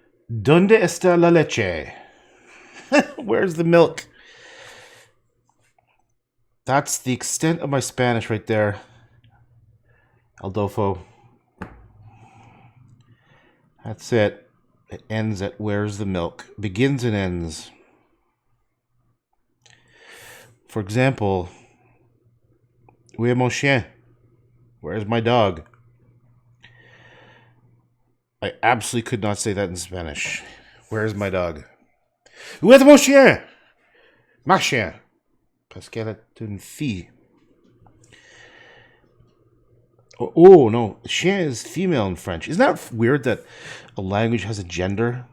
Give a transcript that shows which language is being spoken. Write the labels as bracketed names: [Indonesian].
[Spanish] ¿Dónde está la leche? [English] Where's the milk? That's the extent of my Spanish right there, Aldolfo. That's it. It ends at where's the milk. Begins and ends. For example, [French] où est mon chien? [English] Where's my dog? I absolutely could not say that in Spanish. Where's my dog? [French] Où est mon chien? Ma chien. Parce qu'elle est une fille. [English] Oh, no. Chien is female in French. Isn't that weird that a language has a gender?